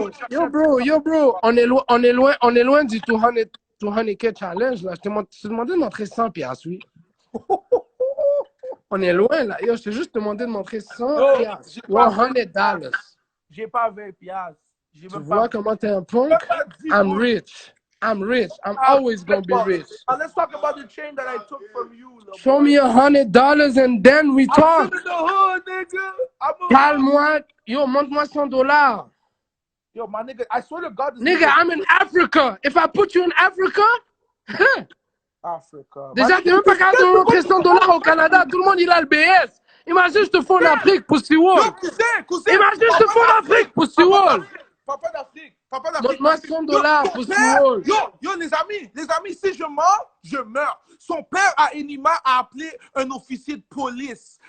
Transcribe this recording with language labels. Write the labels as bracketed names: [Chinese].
[French] Yo, bro, on est loin du 200K challenge, là. Je t'ai demandé de montrer 100 piastres, oui. On est loin, là. Yo, je t'ai juste demandé de montrer 100 piastres. 100 $. J'ai pas 20 piastres. Tu vois comment t'es un punk? [English] I'm rich. I'm always gonna be rich. Let's talk about the chain that I took from you. Show me $100 and then we talk. I'm in the hood, nigga. [French] Calme-moi. Yo, montre-moi 100 $. [English] Yo, my nigga, I swear to God. Nigga, I'm in Africa. If I put you in Africa, Africa. [French] Déjà, t'es même pas capable de montrer 100 $ au Canada. Tout le monde, il a le BS. Imagine, je te fous en Afrique, Pussy Wall. Imagine, je te fous en Afrique, Pussy Wall. Papa d'Afrique. Montre-moi 100 $ Pussy Wall. Yo, les amis, si je meurs, je meurs. Son père, à Enima, a appelé un officier de police.